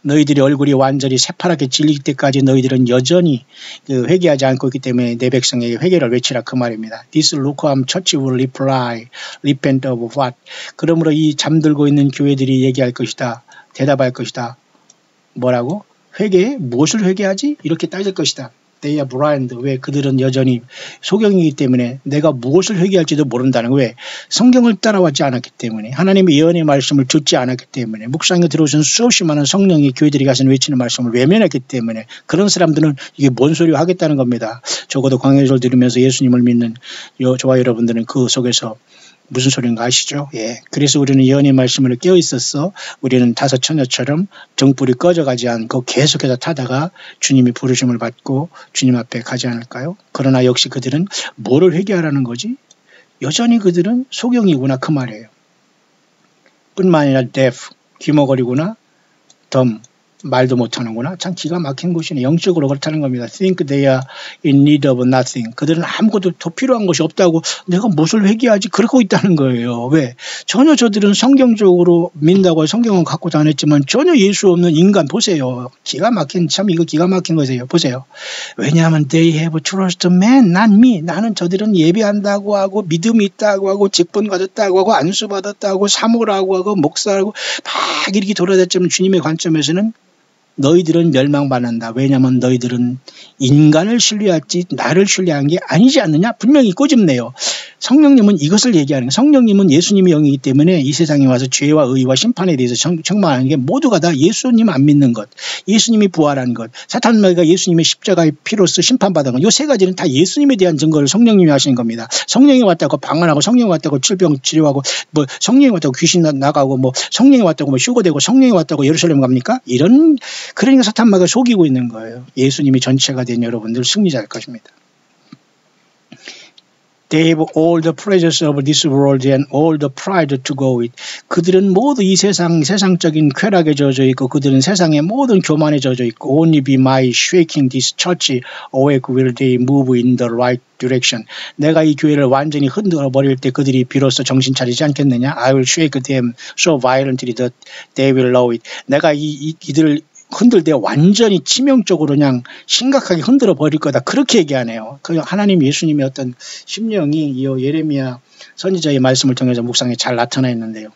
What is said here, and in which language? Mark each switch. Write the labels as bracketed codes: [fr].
[ko] 너희들의 얼굴이 완전히 새파랗게 질릴 때까지 너희들은 여전히 회개하지 않고 있기 때문에 내 백성에게 회개를 외치라 그 말입니다. [en] This lukewarm church will reply, repent of what? [ko] 그러므로 이 잠들고 있는 교회들이 얘기할 것이다. 대답할 것이다. 뭐라고? 회개? 무엇을 회개하지? 이렇게 따질 것이다. [en] they are blind. [ko] 왜? 그들은 여전히 소경이기 때문에 내가 무엇을 회개할지도 모른다는 거예요. 왜? 성경을 따라왔지 않았기 때문에, 하나님의 예언의 말씀을 듣지 않았기 때문에, 묵상에 들어오신 수없이 많은 성령이 교회들이 가서 외치는 말씀을 외면했기 때문에, 그런 사람들은 이게 뭔 소리 하겠다는 겁니다. 적어도 광야절 들으면서 예수님을 믿는 저와 여러분들은 그 속에서 무슨 소리인가 아시죠? 예. 그래서 우리는 예언의 말씀을 깨어 있었어. 우리는 다섯 처녀처럼 등불이 꺼져가지 않고 계속해서 타다가 주님이 부르심을 받고 주님 앞에 가지 않을까요? 그러나 역시 그들은 뭐를 회개하라는 거지? 여전히 그들은 소경이구나 그 말이에요. 뿐만 아니라 deaf, 귀머거리구나, dumb, 말도 못하는구나. 참 기가 막힌 곳이네. 영적으로 그렇다는 겁니다. [en] Think they are in need of nothing. [ko] 그들은 아무것도 더 필요한 것이 없다고 내가 무엇을 회개하지? 그러고 있다는 거예요. 왜? 전혀 저들은 성경적으로 믿는다고 성경은 갖고 다녔지만 전혀 예수 없는 인간 보세요. 기가 막힌, 참 이거 기가 막힌 거세요. 보세요. 왜냐하면 [en] they have trust man, not me. [ko] 나는 저들은 예배한다고 하고 믿음이 있다고 하고 직분 가졌다고 하고 안수 받았다고 사모라고 하고 목사라고 막 이렇게 돌아다녔지만 주님의 관점에서는 너희들은 멸망받는다. 왜냐하면 너희들은 인간을 신뢰했지 나를 신뢰한 게 아니지 않느냐? 분명히 꼬집네요. 성령님은 이것을 얘기하는 거예요. 성령님은 예수님의 영이기 때문에 이 세상에 와서 죄와 의와 심판에 대해서 책망하는 게 모두가 다 예수님 안 믿는 것, 예수님이 부활한 것, 사탄마귀가 예수님의 십자가의 피로써 심판받은 것, 이 세 가지는 다 예수님에 대한 증거를 성령님이 하시는 겁니다. 성령이 왔다고 방언하고 성령이 왔다고 질병 치료하고 뭐 성령이 왔다고 귀신 나가고 뭐 성령이 왔다고 뭐 휴거되고 성령이 왔다고 예루살렘 갑니까? 이런, 그러니까 사탄마귀가 속이고 있는 거예요. 예수님이 전체가 된 여러분들 승리자일 것입니다. [en] They have all the pleasures of this world and all the pride to go with. [ko] 그들은 모두 이 세상적인 쾌락에 젖어 있고 그들은 세상의 모든 교만에 젖어 있고 [en] only be my shaking this church awake will they move in the right direction. [ko] 내가 이 교회를 완전히 흔들어 버릴 때 그들이 비로소 정신 차리지 않겠느냐? [en] I will shake them so violently that they will know it. [ko] 내가 이들을 흔들 때 완전히 치명적으로 그냥 심각하게 흔들어 버릴 거다. 그렇게 얘기하네요. 그 하나님 예수님의 어떤 심령이 이 예레미야 선지자의 말씀을 통해서 묵상에 잘 나타나 있는데요.